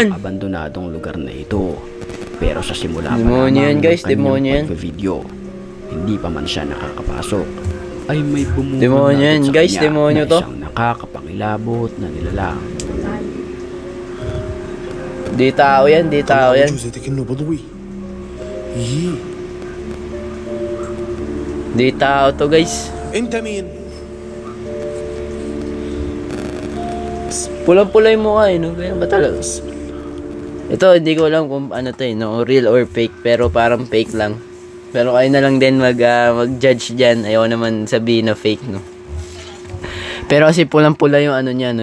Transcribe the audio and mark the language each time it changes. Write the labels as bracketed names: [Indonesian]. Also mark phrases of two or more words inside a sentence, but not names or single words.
[Filipino] ang abandonadong lugar na ito. Pero sa simula pa Demonyo lamang yan, guys, ng kanyang demonyo yan. pagbe-video, hindi pa man siya nakakapasok, ay may bumubulag Demonyo yan, sa guys, kanya demonyo na to. isang nakakapangilabot na nilalang. Di tao yan, di tao yan. جوزتك انه بضوي يي Di tao to guys. [Arabic] انت مين؟ [Filipino] Pulang-pula yung mukha eh, no? Ganyan ba talaga? Ito, hindi ko alam kung ano to eh, no? [English] Real or fake, [Filipino] pero parang fake lang. Pero kayo na lang din mag-judge dyan. Ayaw naman sabihin na fake, no? Pero kasi pulang-pula yung ano niya, no?